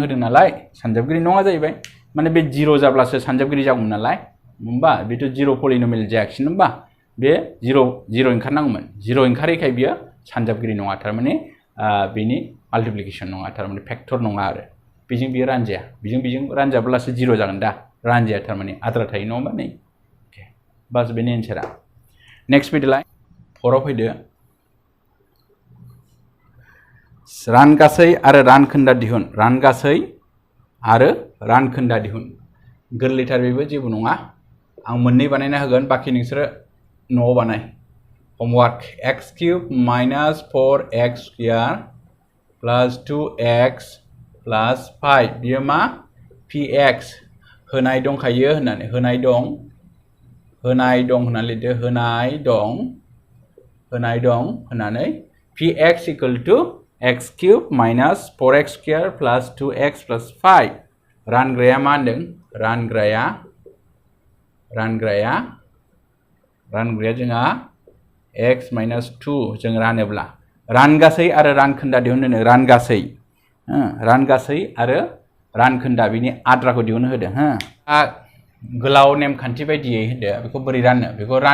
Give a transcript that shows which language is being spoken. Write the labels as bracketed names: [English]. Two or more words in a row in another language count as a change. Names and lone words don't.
[Bodo] होदों नालाय सानजाबगिरि नङा जाहैबाय माने बे 0 जाब्लासो सानजाबगिरि जागौमोन नालाय होमबा बेथ' 0 पलिनोमियल जायाखिसै होमबा बे 0 ओंखारनांगौमोन 0 ओंखारैखाय बियो सानजाबगिरि नङा थारमाने बेनि माल्टिप्लिकेशन नङा थारमाने फेक्टर नङा आरो बेजों बियो रानजाया बेजों रानजाब्लासो 0 जागोन दा रानजाया थारमाने आद्रा थायो नङा होमबा नै बास बेनि एन्सारा नेक्स्ट फैदोलाय 4आव फैदो रानगासै आरो रानखोन्दा दिहुन गोरलैथार बेबो जेबो नङा आं मोननै बानायना होगोन बाखि नोंसोरो न'आव बानाय होमवर्क [English] x cube minus 4x square plus 2x plus 5 [Bodo] बियो मा px होनाय दंखायो होननानै होनाय दं होननानै लिरदो होनाय दं होननानै [English] px equal to x cube minus 4x square plus 2x plus 5 [Bodo] रानग्राया मा होनदों रानग्राया जोंहा [English] x minus 2 [Bodo] जों रानोब्ला रानगासै आरो रानखोन्दा दिहुननो रानगासै आरो रानखोन्दा बिनि आद्राखौ दिहुननो होदों हो गोलाव नेमखान्थि बायदियै होदो बेखौ बोरै राननो बेखौ